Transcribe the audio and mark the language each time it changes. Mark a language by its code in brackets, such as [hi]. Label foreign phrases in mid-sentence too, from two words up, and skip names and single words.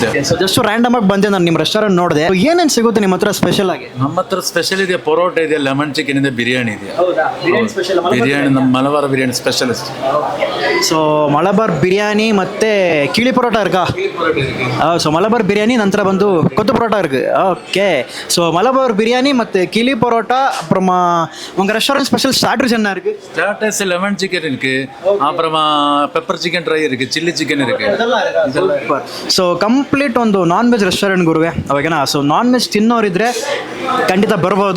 [en] just random [kn] ಆಗಿ ಬಂದೆ. ನಾನು ನಿಮ್ಮ ರೆಸ್ಟೋರೆಂಟ್ ನೋಡಿದೆ. ಏನೇನು ಸಿಗುತ್ತೆ ನಿಮ್ಮ ಹತ್ರ ಸ್ಪೆಷಲ್ ಆಗಿ? ನಮ್ಮ ಹತ್ರ ಸ್ಪೆಷಲ್ ಇದೆ, ಪರೋಟ ಇದೆ, [en] lemon chicken [kn] ಇದೆ, ಬಿರಿಯಾನಿ ಇದೆ. ಸ್ಪೆಷಲ್ ಬಿರಿಯಾನಿ ನಮ್ಮ ಮಲಬಾರ್ ಬಿರಿಯಾನಿ ಸ್ಪೆಷಲಿಸ್ಟ್. ಸೊ ಮಲಬಾರ್ ಬಿರಿಯಾನಿ ಮತ್ತೆ ಕಿಳಿ ಪರೋಟ இருக்கா? ಸೊ ಮಲಬಾರ್ ಬಿರಿಯಾನಿ ನಂತರ ಬಂದು [ta] கொத்து பரோட்டா இருக்கு. [en] OK, so [ta] மலபார் பிரியாணி மற்ற கிளி பரோட்டா, அப்புறமா உங்கள் ரெஸ்டாரண்ட் [en] special starters [ta] என்ன இருக்கு? ஸ்டார்டர்ஸ் [en] lemon chicken [ta] இருக்கு, அப்புறமா [en] pepper chicken dry [ta] இருக்கு, [en] chilli chicken [ta] இருக்கு. [kn] ಸೊ ಕಂಪ್ಲೀಟ್ ಒಂದು [en] non veg restaurant [kn] ಗುರುವೆ, ಅವಾಗೇನಾ? ಸೊ [en] non veg [kn] ತಿನ್ನೋರಿದ್ರೆ ಖಂಡಿತ ಬರ್ಬೋದು.